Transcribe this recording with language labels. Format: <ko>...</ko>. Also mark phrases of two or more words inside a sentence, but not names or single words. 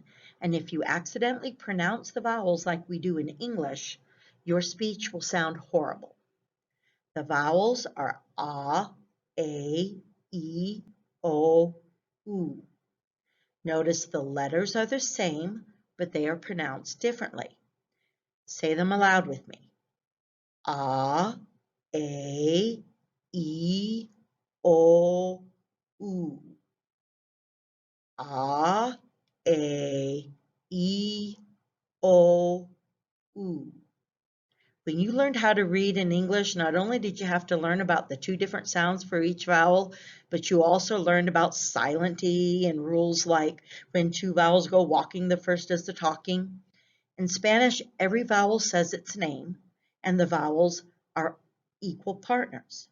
<en>And if you accidentally pronounce the vowels like we do in English, your speech will sound horrible. The vowels are A, E, O, U. Notice the letters are the same, but they are pronounced differently. Say them aloud with me. A, E, O, U. A, E, O, U. When you learned how to read in English, not only did you have to learn about the two different sounds for each vowel, but you also learned about silent E and rules like when two vowels go walking, the first does the talking. In Spanish, every vowel says its name, and the vowels are equal partners.</en>